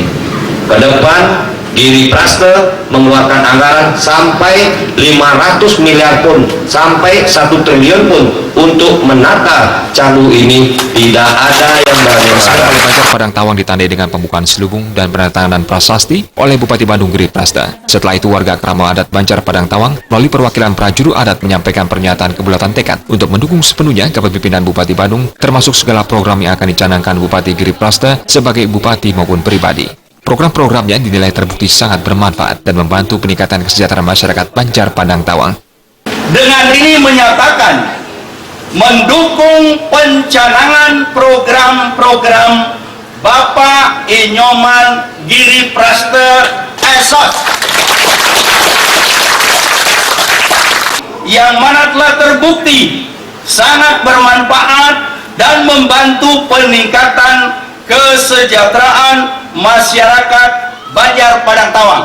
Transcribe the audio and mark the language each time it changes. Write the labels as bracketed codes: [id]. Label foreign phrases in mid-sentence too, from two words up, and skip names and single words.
[id] Ke depan Giri Prasta mengeluarkan anggaran sampai 500 miliar pun, sampai 1 triliun pun untuk menata Canggu ini. Tidak ada yang berani Balai Banjar Padang Tawang ditandai dengan pembukaan selubung dan penandatanganan prasasti oleh Bupati Badung Giri Prasta. Setelah itu warga Krama Adat Banjar Padang Tawang melalui perwakilan prajuru adat menyampaikan pernyataan kebulatan tekad untuk mendukung sepenuhnya kepemimpinan Bupati Badung, termasuk segala program yang akan dicanangkan Bupati Giri Prasta sebagai bupati maupun pribadi. Program-programnya dinilai terbukti sangat bermanfaat dan membantu peningkatan kesejahteraan masyarakat Banjar Padang Tawang. Dengan ini menyatakan mendukung pencanangan program-program Bapak Inyoman Giri Prasta Esot yang mana telah terbukti sangat bermanfaat dan membantu peningkatan kesejahteraan masyarakat Banjar Padang Tawang.